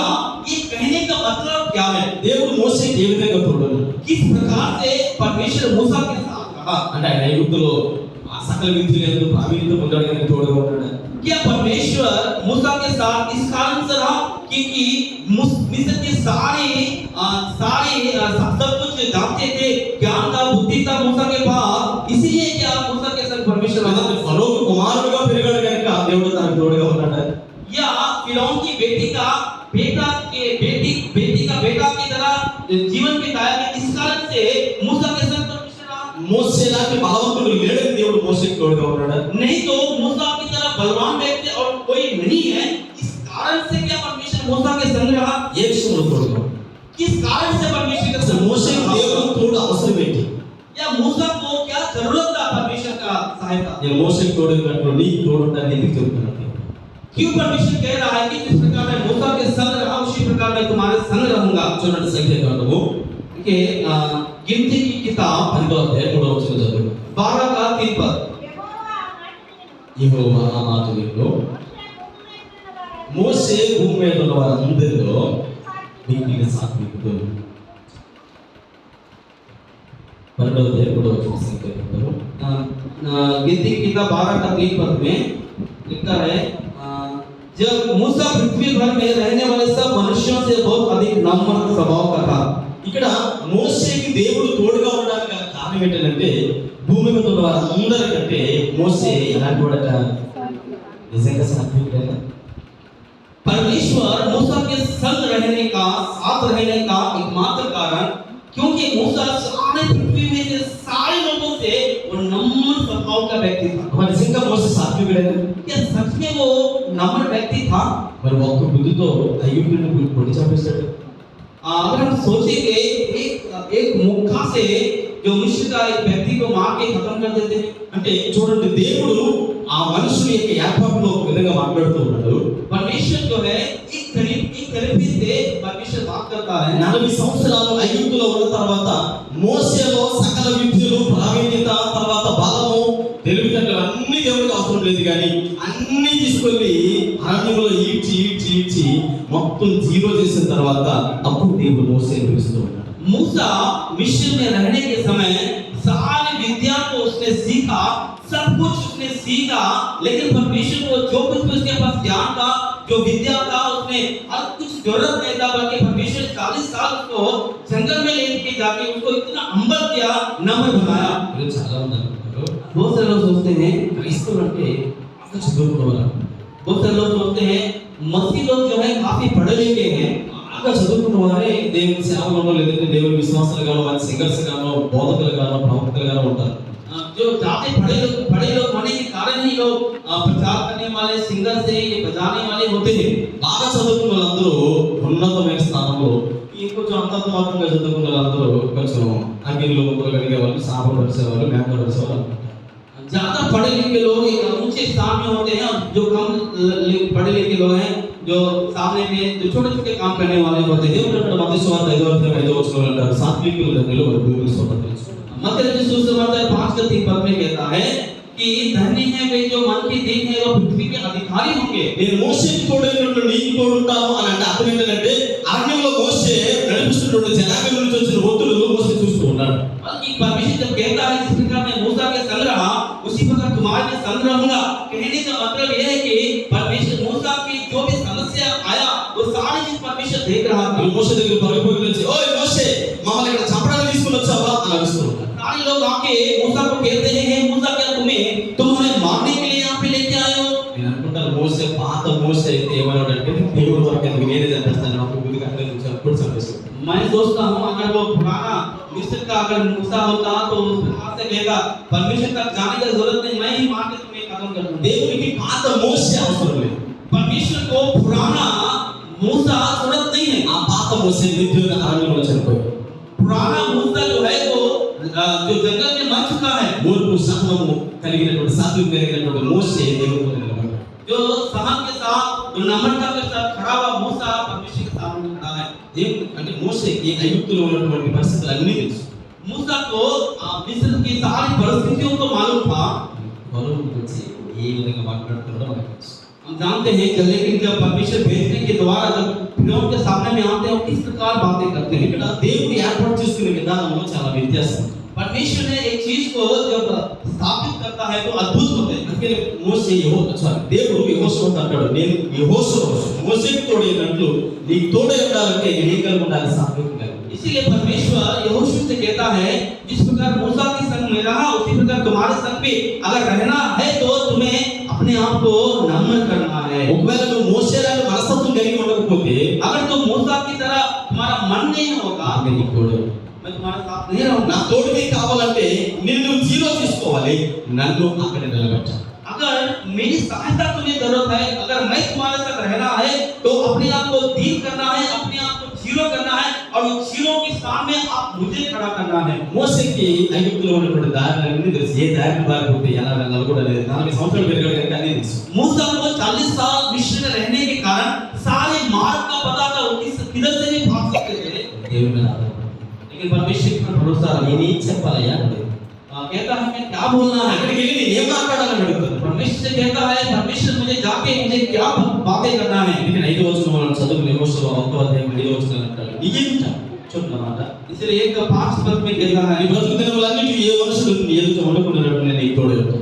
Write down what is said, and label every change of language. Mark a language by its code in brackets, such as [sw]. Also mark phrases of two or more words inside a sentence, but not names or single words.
[hi] ये कहने का मतलब क्या है? [te] దేవుడు మోసేకి ఏ విధంగా తోడైనాడు? [hi] किस प्रकार से परमेश्वर मूसा के साथ रहा? [te] అంటే ఆయన ఐగుప్తులో ఆ సకల విద్యలందు ప్రావీణ్యం పొందాడు కానీ తోడుగా ఉన్నాడు. [hi] क्या परमेश्वर मूसा के साथ इस कारण से रहा क्योंकि मिस्र के सारे सब कुछ जानते थे, ज्ञान था, बुद्धि था मूसा के पास, इसीलिए क्या मूसा के संग परमेश्वर रहा? [te] ఫరోకు కుమారుడుగా పెరిగాడు కనుక దేవుడు తనకు తోడుగా ఉన్నాడు. [hi] या फिरौन की बेटी का बेटा की तरह जीवन बिताया कि इस कारण से मूसा के संग परमेश्वर रहा। [te] మోసే లాంటి బలవంతుడు లేడని దేవుడు మోసేకి తోడుగా ఉన్నాడు. [hi] नहीं तो मूसा की तरह बलवान व्यक्ति और कोई नहीं है, इस कारण से क्या परमेश्वर मूसा के संग रहा? [te] ఏ విషయంలో తోడుగా? [hi] किस कारण से परमेश्वर के संग [te] మోసేకి దేవుడు తోడు అవసరం ఏంటి? [hi] या मूसा को क्या जरूरत था परमेश्वर का सहायता? [te] నేను మోషేకి తోడున్నట్లు నీకు తోడుంటానని ఎందుకు చెప్తున్నాను? [hi] क्यों परमेश्वर कह रहा है कि जिस प्रकार मैं मूसा के संग रहा उसी प्रकार मैं तुम्हारे संग रहूंगा। [te] చూడండి సంఖ్యాకాండము [hi] देखिए गिनती की किताब [te] 12వ అధ్యాయం 3వ వచనం చదువు. [hi] 12 का 3 पद। [te] యెహోవా ఆ మాట విను, మోషే భూమి మీద ఉన్న వారందరిలో మిక్కిలి సాత్వికుడు. 12వ అధ్యాయం 3వ వచనం సంఖ్యాకాండము [hi] गिनती की किताब 12 का 3 पद में लिखा है जब मूसा पृथ्वी भर में रहने वाले सब मनुष्यों से बहुत अधिक नम्र स्वभाव का था। [te] ఇక్కడ మోషేకి దేవుడు తోడుగా ఉండడానికి గల కారణం ఏంటంటే భూమి మీద ఉన్న వారందరికంటే మోషే ఎలాంటి వాడట? నిజంగా సాత్వికుడేనా? [hi] परमेश्वर मूसा के संग रहने का साथ रहने का एकमात्र कारण क्योंकि मूसा सारे पृथ्वी में से सारे लोगों से वो नम्र स्वभाव का व्यक्ति था। [te] మరి నిజంగా మోషే సాత్వికుడేనా? [hi] क्या सच में वो नम्र व्यक्ति था? [te] మరి ఒక్క బుద్ధితో ఐగుప్తుని కొట్టి చంపేశాడు. [hi] अगर हम सोचेंगे एक मुक्का से जो मिस्र का एक व्यक्ति को मार के खत्म कर देते हैं। [te] అంటే చూడండి, దేవుడు ఆ మనుషుని యొక్క ఏర్పాటులో ఒక విధంగా మాట్లాడుతూ ఉన్నాడు. [hi] परमेश्वर जो है एक तरीके से परमेश्वर बात करता है। [te] 40 సంవత్సరాలు ఐగుప్తులో ఉన్న తర్వాత మోషేలో సకల విద్యలు, ప్రావీణ్యత, తర్వాత బలము, తెలివితేటలు అన్ని దేవుడికి అవసరం లేదు, కానీ అన్ని తీసుకొని అరణ్యంలో ఈడ్చి మొత్తం జీరో చేసిన తర్వాత అప్పుడు దేవుడు మోషేని పిలుస్తూ ఉన్నాడు. [hi] मूसा मिस्र में रहने के समय सारी विद्या को उसने सीखा, सब कुछ उसने सीखा, लेकिन परमेश्वर को जो कुछ भी उसके पास ज्ञान था, जो विद्या था, उसने हर कुछ जरूरत नहीं था, बल्कि परमेश्वर 40 साल उसको जंगल में लेके जाके उसको इतना हम्बल किया, नम्र बनाया। [te] మీరు చాలా మంది అనుకుంటారు [hi] बहुत सारे लोग सोचते हैं [te] క్రైస్తవులు అంటే బాగా చదువుకున్నవారు, [hi] बहुत सारे लोग सोचते हैं मसीह लोग जो है काफी पढ़े लिखे हैं, [te] బాగా చదువుకున్న వారే దేవుని సేవలో లేదంటే దేవుని విశ్వాసాలు గానో, వారి సింగర్స్ గానో, బోధకులు గానో, ప్రవక్తలు గానో ఉంటారు. [hi] जो जाते पढ़े लोग होने के कारण ही लोग प्रचार करने वाले, सिंगर से ये बजाने वाले होते हैं। [te] బాగా చదువుకున్న వాళ్ళందరూ ఉన్నతమైన స్థానంలో, ఇంకొంచెం అంతంతమాత్రంగా చదువుకున్న వాళ్ళందరూ కొంచెం అగ్నిలో ముక్కలు కడిగేవాళ్ళు, సాపలు పరిచేవాళ్ళు, మేకలు పరిచేవాళ్ళు. [hi] ज्यादा पढ़े लिखे लोग एक ऊंचे स्थान में होते हैं, और जो कम पढ़े लिखे लोग हैं जो सामने में जो छोटे छोटे काम करने वाले होते हैं। [te] దేవుడు అక్కడ మత్తయి సువార్త 5వ అధ్యాయం 5వ వచనంలో అంటారు, సాత్వికులు ధన్యులు వారు భూమిని స్వతంత్రించుకుంటారు. [hi] मत्ती रचित सुसमाचार 5 के 3 पद में कहता है कि धन्य है वे जो मन की दीन है वो पृथ्वी के अधिकारी होंगे। [te] నేను మోషేకి తోడైనట్లు నీకు తోడుంటాను అని అంటే అర్థం ఏంటంటే అరణ్యంలో మోషే నడిపిస్తున్నటువంటి జనాంగం నుంచి వచ్చిన ఒత్తిడులు మోషే చూస్తూ ఉన్నాడు. [hi] बल्कि परमेश्वर जब कहता है जिस प्रकार मैं मूसा के संग रहा उसी प्रकार तुम्हारे भी संग रहूंगा, कहने का मतलब यह है कि परमेश्वर मूसा की जो भी समस्या आया वो सारी चीज परमेश्वर देख रहा था। [te] మోషే దగ్గర పరిపోయి నుంచి ఓయ్ మోషే మమ్మల్ని ఇక్కడ చంపడానికి తీసుకుని వచ్చావా అని అడుగుతున్నాడు. [hi] सारे लोग आके मूसा को कहते हैं हे मूसा क्या तुम हमें मारने के लिए यहाँ पे लेके आए हो? [te] నేను అనుకుంటాను మోషే పాత మోషే అయితే ఏమన్నాడంటే దేవుడు వరకు ఎందుకు నేనే చంపేస్తాను, నాకు బుద్ధి అక్కడ నుంచి అప్పుడు చంపేస్తాను. [hi] मैं सोचता हूँ अगर वो पुराना मिस्र का अगर मूसा होता तो उस प्रकार से कहेगा परमेश्वर तक जाने की जरूरत नहीं, मैं ही मार के तुम्हें खत्म कर दूंगा। [te] దేవునికి పాత మోషే అవసరం లేదు, [hi] परमेश्वर को पुराना मूसा जरूरत नहीं है। [te] ఆ పాత మోషే నిర్జీవ అరణ్యంలో చనిపోయాడు. [hi] पुराना मूसा जो है वो जो जंगल में मर चुका है, [te] ఓర్పు సహనము కలిగినటువంటి సాత్వికం కలిగినటువంటి మోషే దేవుడితో నిలబడ్డాడు. [hi] जो सहन के साथ जो नम्रता के साथ खड़ा हुआ मूसा परमेश्वर के सामने खड़ा है। [te] దేవుడు అంటే మోషేకి ఐగుప్తులో ఉన్నటువంటి పరిస్థితులు అన్నీ తెలుసు. [hi] मूसा को मिस्र की सारी परिस्थितियों को मालूम था। [te] ఫరో గురించి ఏ విధంగా మాట్లాడుతున్నాడో మనకు తెలుసు. [hi] हम जानते हैं कि लेकिन जब परमेश्वर भेजने के द्वारा जब फिरौन के सामने में आते हैं किस प्रकार बातें करते हैं। [te] ఇక్కడ దేవుడు ఏర్పాటు చేసుకునే విధానంలో చాలా వ్యత్యాసం. [hi] परमेश्वर ने एक चीज को जब स्थापित करता है तो अद्भुत होते हैं। [te] అందుకని మోషే దేవుడు యెహోషువతో అంటాడు, నేను యెహోషువ మోషేకి తోడైనట్లు నీకు తోడై ఉండాలంటే నేను ఏం కలిగి ఉండాలి? సాత్వికంగా. [hi] इसीलिए परमेश्वर यहोशू से कहता है जिस प्रकार मूसा के संग में रहा उसी प्रकार तुम्हारे संग भी अगर रहना है तो तुम्हें अपने आप को नम्र करना है। [te] ఒకవేళ నువ్వు మోషే లాంటి మనస్తత్వం కలిగి ఉండకపోతే [hi] अगर तुम मूसा की तरह तुम्हारा मन नहीं होगा [te] నేను నీకు తోడై [hi] मैं तुम्हारे साथ नहीं रहूंगा। [te] నా తోడు నీకు కావాలంటే నిన్ను జీరో తీసుకోవాలి, నన్ను అక్కడ నిలబెట్టాలి. [hi] अगर मेरी सहायता तुम्हें जरूरत है, अगर मैं तुम्हारे साथ रहना है तो अपने आप को दीन करना है, अपने आप को जीरो करना है और जीरो के स्थान में आप मुझे खड़ा करना है। [te] మోసేకి ఐగుప్తులో ఉన్నటువంటి దారులన్నీ తెలుసు. ఏ దారిని పారిపోతే ఎలా వెళ్ళాలో కూడా లేదు. 40 సంవత్సరాలు పెరిగాడు కనుక అన్నీ తెలుసు. [hi] मूसा को 40 साल मिस्र में रहने के कारण सारे मार्ग का पता था, वो किधर से भी भाग सकते थे, [te] దేవుని మీద ఆధారపడి [hi] लेकिन परमेश्वर पर भरोसा रहा। [te] నేను ఏం చెప్పాలయ్యా అని అడిగాడు. [hi] कहता है मैं क्या बोलना है, [te] అక్కడికి వెళ్ళి నేను ఏం మాట్లాడాలని అడుగుతాను. [hi] परमेश्वर से कहता है परमेश्वर मुझे जाके मुझे क्या बातें करना है। [te] అందుకని 5వ వచనం మనం చదువుకునే యెహోషువ 1వ అధ్యాయం 5వ వచనం అంటాడు, నీకేంట చూడన్నమాట. [hi] इसलिए एक 5 पद में कहता [te] నీ [hi] है, [te] బ్రతుకు దినములన్నిటి ఏ మనుషుడు నీ ఎదుట ఉండకుండానట్లు నేను నీకు తోడై ఉంటాను.